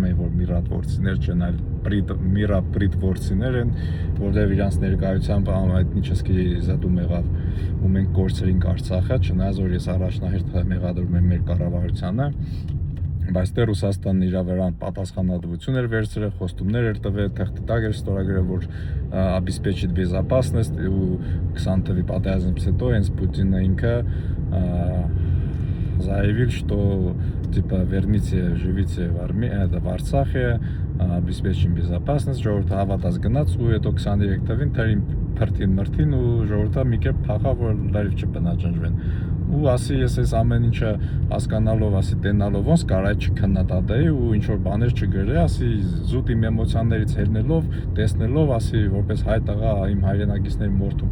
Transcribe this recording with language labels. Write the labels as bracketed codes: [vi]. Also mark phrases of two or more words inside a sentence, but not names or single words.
[hy] էի, որ միրատվորցիներ չեն, այլ միրապրիտվորցիներ են, որտեղ իրանց ներկայությամբ էթնически զտում եղավ ու մենք կորցրինք Արցախը, չնայած որ ես առաջնահերթ մեղադրում եմ մեր կառավարությանը, բայց դե Ռուսաստանն իր վրա պատասխանատվություն էր վերցրել, խոստումներ էր տվել, թղթի էր ստորագրել, որ [ru] обеспечит безопасность [hy] ու 20 թվականի պատերազմից հետո հենց Պուտինը ինքը [ru] заявил, что типа верните, живите в Арцахе, обеспечим безопасность, [hy] ժողովուրդը հավատաց գնաց ու հետո 23 թվին թերին փրտին մրտին ու ժողովուրդը մի կերպ փախավ որ լավ չբնաջնջվեն ու ասի ես այս ամեն ինչը հասկանալով ասի տենալով ոնց կարա չքննադատեի ու ինչ որ բաներ չգրեի ասի զուտ իմ էմոցիաներից հելնելով տեսնելով ասի որպես հայ տղա իմ հայրենակիցների մորթում